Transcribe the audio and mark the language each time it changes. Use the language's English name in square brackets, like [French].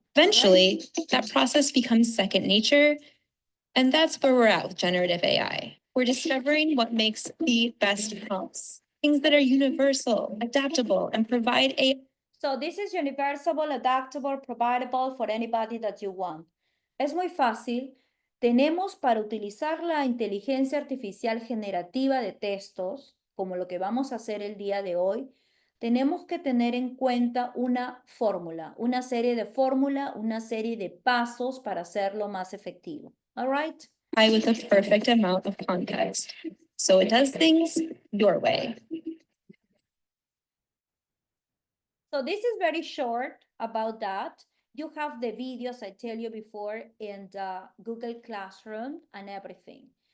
[English] Eventually, that process becomes second nature. And that's where we're at with generative AI. We're discovering what makes the best prompts, things that are universal, adaptable, and provide a... So this is universal, adaptable, providable for anybody that you want. [Spanish] Es muy fácil. Tenemos para utilizar la inteligencia artificial generativa de textos, como lo que vamos a hacer el día de hoy, tenemos que tener en cuenta una fórmula, una serie de fórmula, una serie de pasos para hacerlo más efectivo. [English] All right? With a perfect amount of context. So it does things your way. So this is very short about that. You have the videos I tell you before in the Google Classroom and everything.